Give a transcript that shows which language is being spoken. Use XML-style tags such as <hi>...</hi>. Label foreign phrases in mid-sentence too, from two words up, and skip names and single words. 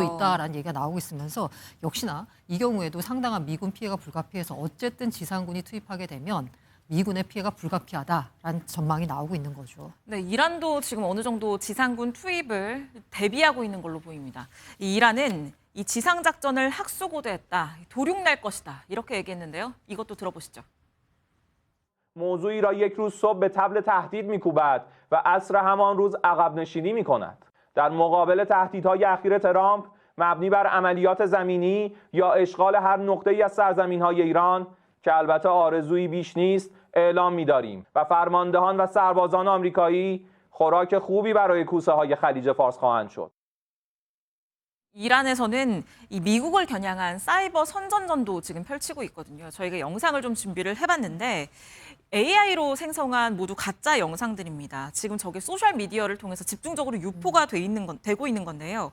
<ko>있다라는 얘기가 나오고 있으면서 역시나 이 경우에도 상당한 미군 피해가 불가피해서 어쨌든 지상군이 투입하게 되면 미군의 피해가 불가피하다라는 전망이 나오고 있는 거죠. 네, 이란도 지금 어느 정도 지상군 투입을 대비하고 있는 걸로 보입니다. 이 이란은 이 지상작전을 학수고대했다, 도륙 낼 것이다 이렇게 얘기했는데요. 이것도 들어보시죠.</ko> <fa>موضوعی را یک روز صبح به طبل تهدید می‌کوبد و عصر همان روز عقب نشینی می‌کند. در مقابل تهدیدهای اخیر ترامپ مبنی بر عملیات زمینی یا اشغال هر نقطه‌ای از سرزمین‌های ایران که البته آرزویی بیش نیست اعلام می‌داریم و فرماندهان و سربازان آمریکایی خوراک خوبی برای کوسه‌های خلیج فارس خواهند شد.</fa> <ko>이란에서는 이 미국을 겨냥한 사이버 선전전도 지금 펼치고 있거든요. 저희가 영상을 좀 준비를 해봤는데 AI로 생성한 모두 가짜 영상들입니다. 지금 저게 소셜 미디어를 통해서 집중적으로 유포가 되고 있는 건데요.</ko>